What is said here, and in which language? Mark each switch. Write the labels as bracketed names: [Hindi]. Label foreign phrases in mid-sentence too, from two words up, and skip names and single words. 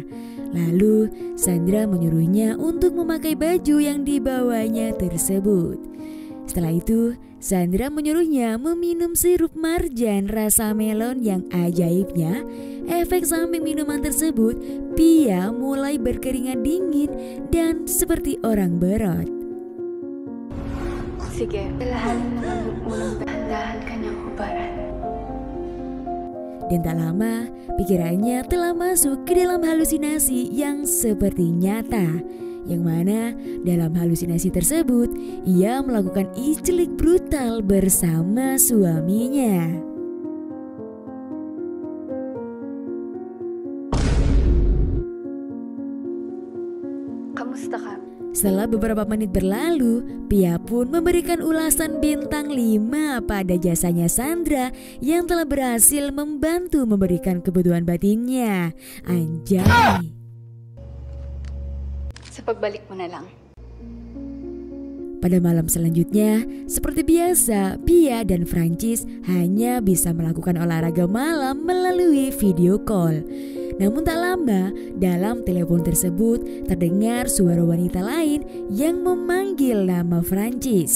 [Indonesian] Lalu Sandra menyuruhnya untuk memakai baju yang dibawanya tersebut. Setelah itu Sandra menyuruhnya meminum sirup marjan rasa melon yang ajaibnya. Efek samping minuman tersebut, Pia mulai berkeringat dingin dan seperti orang berot. [Filipino] Sige, dalahan naman unang dahan-dahan kanyang hubaran. [Indonesian] Dan tak lama, pikirannya telah masuk ke dalam halusinasi yang seperti nyata. Yang mana dalam halusinasi tersebut, ia melakukan iclik brutal bersama suaminya. [Filipino] Kamusta ka? [Indonesian] Setelah beberapa menit berlalu, Pia pun memberikan ulasan bintang 5 pada jasanya Sandra yang telah berhasil membantu memberikan kebutuhan batinnya. Anjay. [Filipino] Sa pagbalik mo na lang. [Indonesian] Pada malam selanjutnya, seperti biasa, Pia dan Francis hanya bisa melakukan olahraga malam melalui video call. Namun tak lama, dalam telepon tersebut terdengar suara wanita lain yang memanggil nama Francis.